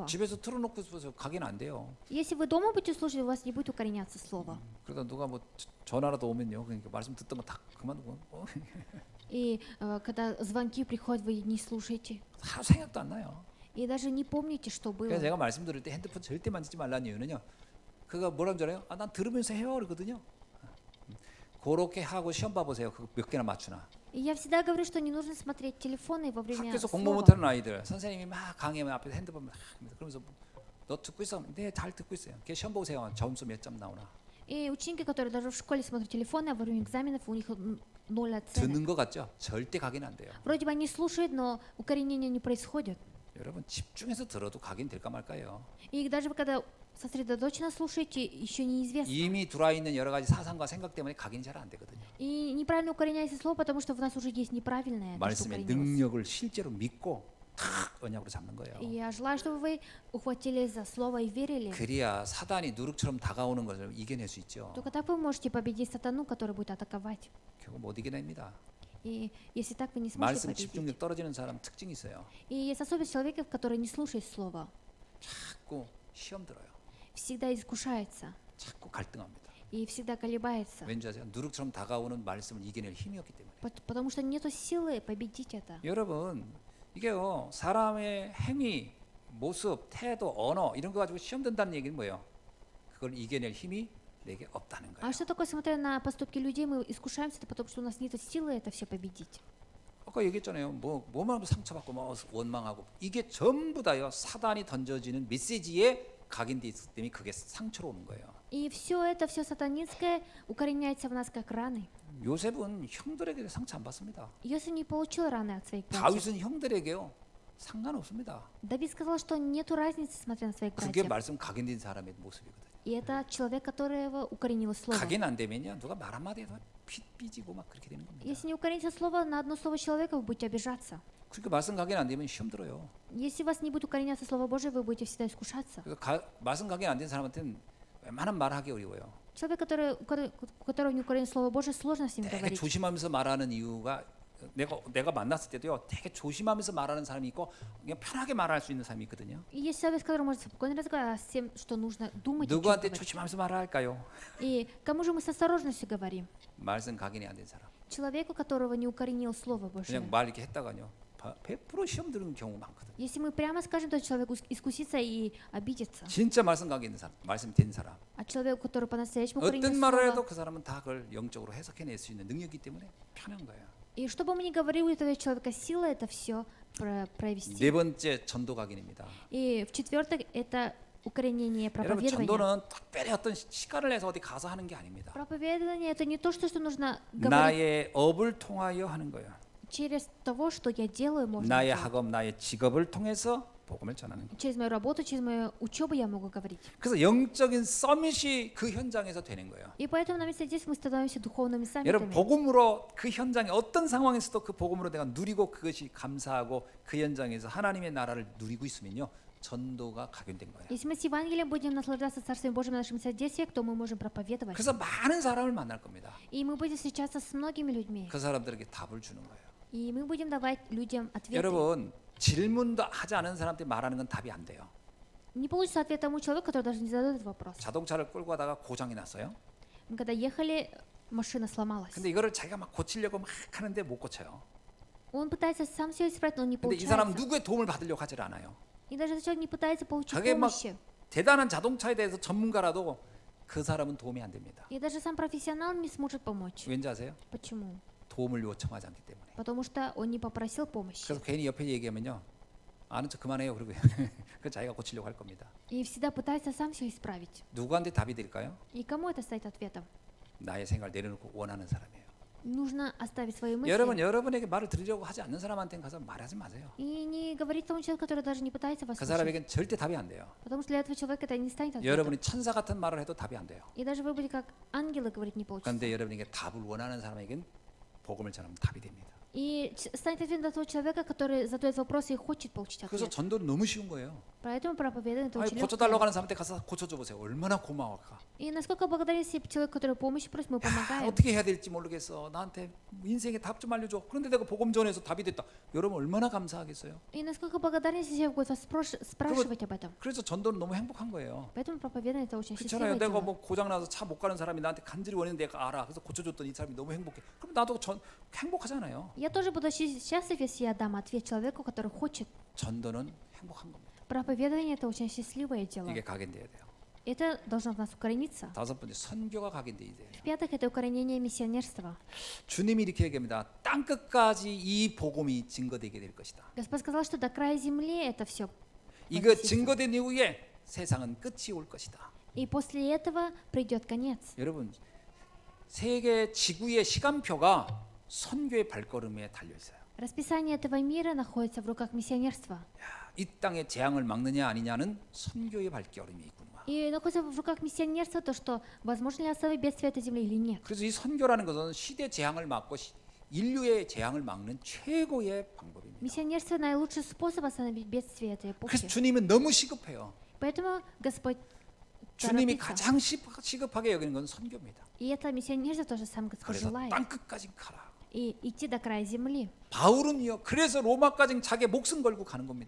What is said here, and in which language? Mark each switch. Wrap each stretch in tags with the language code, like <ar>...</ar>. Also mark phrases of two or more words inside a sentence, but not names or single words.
<ko>집에서 틀어놓고 있어서 각인 안 돼요.</ko> <ru>Если вы дома будете слушать, у вас не будет укореняться слово.</ru> <ko>그러다 누가 뭐 전화라도 오면요, 그러니까 말씀 듣던 거 다 그만두고</ko> <ru>И когда звонки приходят, вы не слушаете.</ru> <ko>다 생각도 안 나요.</ko> <ru>И даже не помните, что</ru> <ko>그래서</ko> <ru>было.</ru> <ko>제가 말씀 들을 때 핸드폰 절대 만지지 말라는 이유는요. 그가 뭐라는 줄 알아요? 난 들으면서 해요 그러거든요. 그렇게 하고 시험 봐보세요. 그거 몇 개나 맞추나.</ko> <ru>И я всегда говорю, что не нужно смотреть телефоны во время</ru> <ko>학교에서 공부</ko> <ru>слова.</ru> <ko>못하는 아이들 선생님이 막 강의하면 앞에서 핸드폰 막 그러면서 너 듣고 있어? 네, 잘 듣고 있어요. 걔 시험 보세요. 점수 몇 점 나오나.</ko> <ru>И ученики, которые даже в школе смотрят телефоны, а во время экзаменов у них ноль оценок.</ru> <ko>듣는 것 같죠? 절대 각인 안 돼요.</ko> <ru>Вроде бы они слушают, но укоренение не происходит.</ru> <ko>여러분 집중해서 들어도 각인 될까 말까요?</ko> <ru>И даже вы когда сосредоточенно слушаете, еще неизвестно.</ru> <ko>이미 들어와 있는 여러 가지 사상과 생각 때문에 각인이 잘 안 되거든요.</ko> <ru>И неправильно укореняется слово, потому что в нас уже есть неправильное, то, что</ru> <ko>말씀의</ko> <ru>укоренилось.</ru> <ko>능력을 실제로 믿고 탁 언약으로 잡는 거예요.</ko> <ru>И я желаю, чтобы вы ухватились за слово и верили.</ru> <ko>그래야 사단이 누룩처럼 다가오는 것을 이겨낼 수 있죠.</ko> <ru>Только так вы можете победить сатану, который будет атаковать.</ru> <ko>결국 못 이겨냅니다.</ko> <ru>И если так вы не сможете</ru> <ko>말씀</ko> <ru>победить.</ru> <ko>집중력 떨어지는 사람 특징이 있어요.</ko> <ru>И есть особенность человека, который не слушает слово.</ru> <ko>자꾸 시험 들어요.</ko> <ru>Всегда искушается</ru> <ko>자꾸 갈등합니다.</ko> <ru>и всегда колебается.</ru> <ko>왠지 아세요? 누룩처럼 다가오는 말씀을 이겨낼 힘이 없기 때문에.</ko> <ru>Потому что нету силы победить это.</ru> <ko>여러분 이게요 사람의 행위, 모습, 태도, 언어 이런 거 가지고 시험 든다는 얘기는 뭐예요? 그걸 이겨낼 힘이 내게 없다는 거예요.</ko> <ru>А что такое, смотря на поступки людей, мы искушаемся, это потому что у нас нет силы это все победить.</ru> <ko>아까 얘기했잖아요. 뭐만 상처받고 뭐 원망하고 이게 전부 다요 사단이 던져지는 메시지에 각인돼 있기 때문에 그게 상처로 오는 거예요.</ko> <ru>И все это, все сатанинское укореняется в нас как раны.</ru> <ko>요셉은 형들에게 상처 안 받습니다.</ko> <ru>Иосиф не получил раны от своих братьев.</ru> <ko>다윗은 형들에게요 상관없습니다.</ko> <ru>Давид сказал, что нету разницы, смотря на своих</ru> <ko>그게</ko> <ru>братьев.</ru> <ko>말씀 각인된 사람의 모습이거든요.</ko> <ru>И это человек, которого укоренило слово.</ru> <ko>각인 안 되면요 누가 말 한마디 해도 삐지고 막 그렇게 되는 겁니다.</ko> <ru>Если не укоренится слово, на одно слово человека вы будете обижаться.</ru> <ko>그러니까 말씀 각인 안 되면 시험 들어요.</ko> <ru>Если у вас не будет укореняться Слово Божие, вы будете всегда искушаться.</ru> <ko>그래서 말씀 각인 안 된 사람한테는 웬만한 말하기 어려워요.</ko> <ru>Человек, у которого не укоренено Слово Божие, сложно с ним</ru> <ko>되게</ko> <ru>говорить.</ru> <ko>조심하면서 말하는 이유가 내가 만났을 때도요 되게 조심하면서 말하는 사람이 있고 그냥 편하게 말할 수 있는 사람이 있거든요.</ko> <ru>И есть человек, с которым можно спокойно разговаривать, а с тем, что нужно думать, о чем</ru> <ko>누구한테</ko> <ru>говорить.</ru> <ko>조심하면서 말할까요?</ko> <ru>И кому же мы с осторожностью говорим?</ru> <ko>말씀 각인이 안 된 사람.</ko> <ru>Человеку, которого не укоренил Слово Божие.</ru> <ko>그냥 말 이렇게 했다가요 100% 시험 들은 경우 많거든요.</ko> <ru>Если мы прямо скажем, то человек искусится и обидится.</ru> <ko>진짜 말씀 각인 있는 사람, 말씀 된 사람.</ko> <ru>А человек, который по-настоящему укоренил</ru> <ko>어떤 말을 해도</ko> <ru>Слово,</ru> <ko>그 사람은 다 그걸 영적으로 해석해낼 수 있는 능력이기 때문에 편한 거예요.</ko> <ru>и что бы мы ни говорили, у этого человека сила это все провести.</ru> <ko>네 번째 전도 각인입니다.</ko> <ru>И в-четвертых, это укоренение</ru> <ko>여러분</ko> <ru>проповедования.</ru> <ko>전도는 특별히 어떤 시간을 내서 어디 가서 하는 게 아닙니다.</ko> <ru>Проповедование это не то, что нужно говорить</ru> <ko>나의 업을 통하여 하는 거예요.</ko> <ru>через того, что я делаю, можно</ru> <ko>나의</ko> <ru>делать.</ru> <ko>학업, 나의 직업을 통해서 복음을 전하는 거예요.</ko> <ru>Через мою работу, через мою учебу я могу говорить.</ru> <ko>그래서 영적인 서밋이 그 현장에서 되는 거예요.</ko> <ru>И поэтому на месте здесь мы становимся духовными</ru> <ko>여러분</ko> <ru>саммитами.</ru> <ko>복음으로 그 현장에 어떤 상황에서도 그 복음으로 내가 누리고 그것이 감사하고 그 현장에서 하나님의 나라를 누리고 있으면요 전도가 각인된 거예요.</ko> <ru>Если мы с Евангелием будем наслаждаться Царствием Божьим на нашем содействии, то мы можем проповедовать.</ru> <ko>그래서 많은 사람을 만날 겁니다.</ko> <ru>И мы будем встречаться с многими людьми.</ru> <ko>그 사람들에게 답을 주는 거예요.</ko> <ru>И мы будем давать людям ответы.</ru> <ko>여러분 질문도 하지 않은 사람한테 말하는 건 답이 안 돼요.</ko> <ru>Не получится ответ тому человеку, который даже не задает этот вопрос.</ru> <ko>자동차를 끌고 가다가 고장이 났어요.</ko> <ru>Мы когда ехали, машина сломалась.</ru> <ko>근데 이거를 자기가 막 고치려고 막 하는데 못 고쳐요.</ko> <ru>Он пытается сам все исправить, но не</ru> <ko>근데 이 사람은</ko> <ru>получается.</ru> <ko>누구의 도움을 받으려고 하질 않아요.</ko> <ru>И даже этот человек не пытается получить</ru> <ko>자기 막</ko> <ru>помощи.</ru> <ko>대단한 자동차에 대해서 전문가라도 그 사람은 도움이 안 됩니다.</ko> <ru>И даже сам профессионал не сможет помочь.</ru> <ko>왠지 아세요?</ko> <ru>Почему?</ru> <ko>도움을 요청하지 않기 때문에.</ko> <ru>Потому что он не попросил помощи.</ru> <ko>그래서 괜히 옆에 얘기하면요 아는 척 그만해요. 그러고 그 자기가 고치려고 할 겁니다.</ko> <ru>И всегда пытается сам все исправить.</ru> <ko>누구한테 답이 될까요?</ko> <ru>И кому это станет ответом?</ru> <ko>나의 생각을 내려놓고 원하는 사람이에요.</ko> <ru>Нужно оставить свои мысли.</ru> <ko>여러분 여러분에게 말을 들으려고 하지 않는 사람한테는 가서 말하지 마세요.</ko> <ru>И не говорить тому человеку, который даже не пытается вас</ru> <ko>그</ko> <ru>слушать.</ru> <ko>사람에게는 절대 답이 안 돼요.</ko> <ru>Потому что для этого человека это не станет ответом.</ru> <ko>여러분이 천사 같은 말을 해도 답이 안 돼요.</ko> <ru>И даже вы были как ангелы, говорить не получится.</ru> <ko>그런데 여러분에게 답을 원하는 사람에게는 복음을 전하면 답이 됩니다.</ko> <ru>И станет ответом для того человека, который задает вопросы и хочет получить</ru> <ko>그래서</ko> <ru>ответ.</ru> <ko>전도는 너무 쉬운 거예요.</ko> <ru>Поэтому проповедование это</ru> <ko>아니,</ko> <ru>очень</ru> <ko>고쳐달라고</ko> <ru>легко.</ru> <ko>하는 사람한테 가서 고쳐줘 보세요. 얼마나 고마울까.</ko> <ru>И насколько благодарен если человек, который помощи просит, мы</ru> <ko>야,</ko> <ru>помогаем.</ru> <ko>어떻게 해야 될지 모르겠어. 나한테 인생의 답 좀 알려줘. 그런데 내가 복음 전해서 답이 됐다. 여러분 얼마나 감사하겠어요.</ko> <ru>И насколько благодарен если человек будет вас спрашивать об этом.</ru> <ko>그래서 전도는 너무 행복한 거예요.</ko> <ru>Поэтому проповедование это очень</ru> <ko>그렇잖아요.</ko> <ru>счастливое</ru> <ko>내가</ko> <ru>дело.</ru> <ko>뭐 고장 나서 차 못 가는 사람이 나한테 간절히 원했는데 내가 알아. 그래서 고쳐줬더니 이 사람이 너무 행복해. 그럼 나도 행복하잖아요.</ko> <ru>Я тоже буду счастлив, если я дам ответ человеку, который хочет.</ru> <ko>전도는 행복한 겁니다.</ko> <ru>Проповедование это очень счастливое дело.</ru> <ko>이게 각인돼야 돼요.</ko> <ru>Это должно в нас укорениться.</ru> <ko>다섯 번째 선교가 각인돼야 돼요.</ko> <ru>В-пятых, это укоренение миссионерства.</ru> <ko>주님이 이렇게 얘기합니다. 땅 끝까지 이 복음이 증거되게 될 것이다.</ko> <ru>Господь сказал, что до края земли это все.</ru> <ko>이거 증거된 이후에 세상은 끝이 올 것이다.</ko> <ru>И после этого придет конец.</ru> <ko>여러분 세계 지구의 시간표가 선교의 발걸음에 달려 있어요.</ko> <ru>Расписание этого мира находится в руках миссионерства.</ru> <ko>이 땅의 재앙을 막느냐 아니냐는 선교의 발걸음이 있구나.</ko> <ru>И находится в руках миссионерства то, что возможно ли остановить бедствие этой земли или нет.</ru> <ko>그래서 이 선교라는 것은 시대 재앙을 막고 인류의 재앙을 막는 최고의 방법입니다.</ko> <ru>Миссионерство наилучший способ остановить бедствие этой</ru> <ko>그래서</ko> <ru>эпохи.</ru> <ko>주님은 너무 시급해요.</ko> <ru>Поэтому Господь</ru> <ko>주님이</ko> <ru>торопится.</ru> <ko>가장 시급하게 여기는 건 선교입니다.</ko> <ru>И это миссионерство тоже сам Господь</ru> <ko>그래서</ko> <ru>желает.</ru> <ko>땅 끝까지 가라.</ko> <ru>И идти до края земли.</ru> <ko>바울은요. 그래서 로마까지 자기 목숨 걸고 가는 겁니다.</ko>